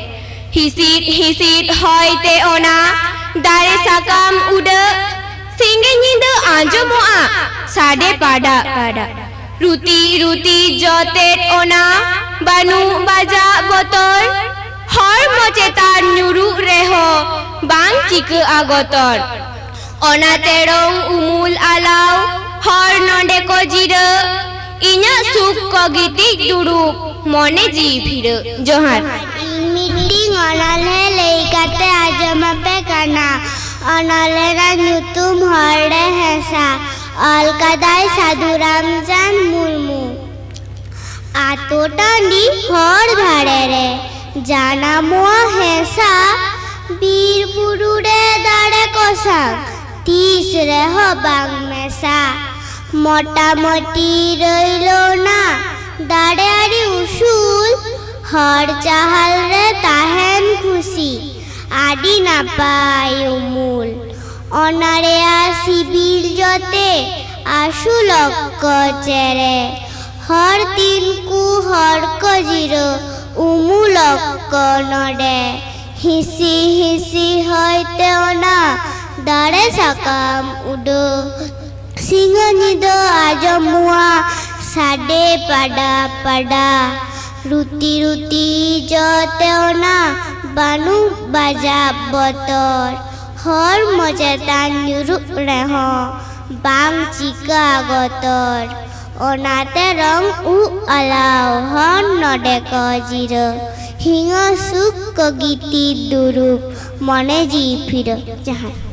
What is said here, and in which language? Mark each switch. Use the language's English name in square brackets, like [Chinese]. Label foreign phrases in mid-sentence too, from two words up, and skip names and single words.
[Santali] हिसिट होयते ओना दारे साकाम उड सिंगे नींद आंजमोआ साडे पाडा पाडा रुती रुती जोते ओना बानु बाजा बोतर हर मचेतान न्यूरु रेहो बांग चिक आगोतर ओना तेरंग उमुल आलाव हर नंडे को जिरो इन्या सुख को गीति दुड़ुब मने जी फिर जोहार मीटिंग ओनाले लेकाते आजमापे कना ओनाले रा ᱧᱩᱛᱩᱢ हर रे हेसा अलकादाय साधु रामचंद्र मुर्मू आतो टांडी हर धारे रे जानामोआ हेसा बीर बुरु रे दाड़े कोसांग तीस रे हो बांग मेसा मोटा मोटी रैलो ना दाड़े आड़ी उसूल हर चाहल रे ताहेन खुशी आडी नापाय उमुल ओनारे सिबिल जोते आसुलक को चेरे हर तीन कु हर को जिरो उमुलक को नोडे हिसी हिसी होयते ओना दारे साकाम उडो सिंह निदो आजमुआ साडे पाडा पाडा रुती रुती जोते ओना बानु बाजा बोतर हर मजेतान न्यूरु रेहो बांग चिका गोतर ओनाते रंग उ अलाव हर नडे को जिरो हिंग सुख को गीति दुरुप मने जी फिर जहां।